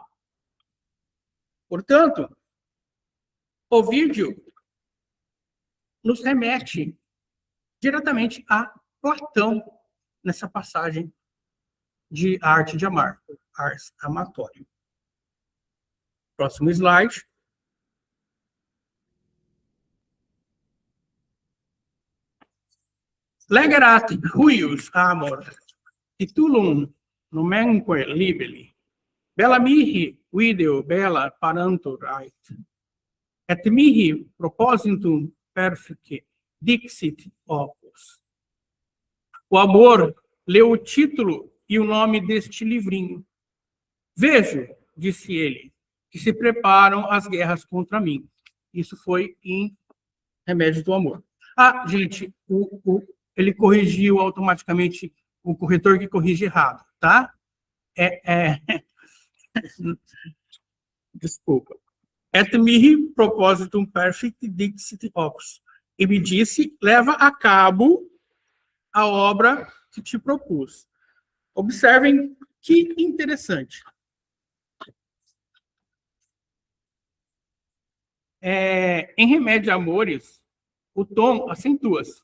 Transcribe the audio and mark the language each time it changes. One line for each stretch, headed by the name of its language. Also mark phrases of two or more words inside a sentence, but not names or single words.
Portuguese: Portanto, Ovídio nos remete diretamente a Platão nessa passagem de A Arte de Amar, Ars Amatorium. Próximo slide.
Latin: Legerat huius amor, titulum nomenque libelli, bella mihi video bella parantur ait, et mihi propositum perfice dixit opus.
Portuguese: O amor leu o título e o nome deste livrinho. Vejo, disse ele, que se preparam as guerras contra mim. Isso foi em Remédios do Amor. Ah, gente, ele corrigiu automaticamente o corretor que corrige errado, tá? Desculpa.
Latin: Et mihi propositum perfect dixit opus.
Portuguese: E me disse, leva a cabo a obra que te propus. Observem que interessante. Em Remédio a Amores, o tom acentua-se.